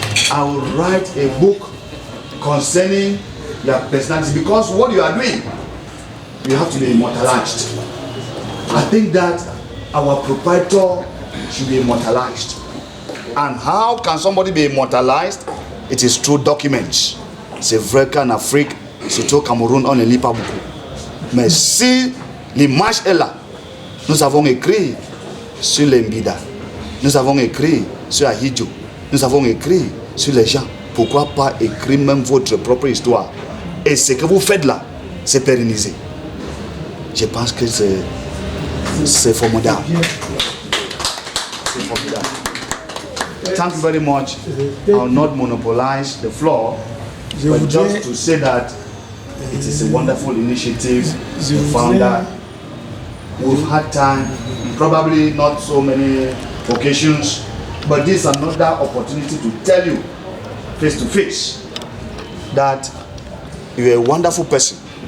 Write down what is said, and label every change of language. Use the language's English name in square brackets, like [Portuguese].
[English] I will write a book concerning your personality, because what you are doing, you have to be immortalized. I think that our proprietor should be immortalized. And how can somebody be immortalized? It is through documents. [French] C'est vrai qu'en Afrique, surtout au Cameroun, on ne lit pas beaucoup. Mais si l'image est là, nous avons écrit sur les Mbida, nous avons écrit sur Ahidjo, nous avons écrit sur les gens. Pourquoi pas écrire même votre propre histoire? Et ce que vous faites là, c'est pérennisé. Je pense que c'est formidable. C'est formidable. [English] Thank you very much. I will not monopolize the floor, but just to say that it is a wonderful initiative. The founder, we've had time, probably not so many occasions, but this is another opportunity to tell you face to face that you're a wonderful person.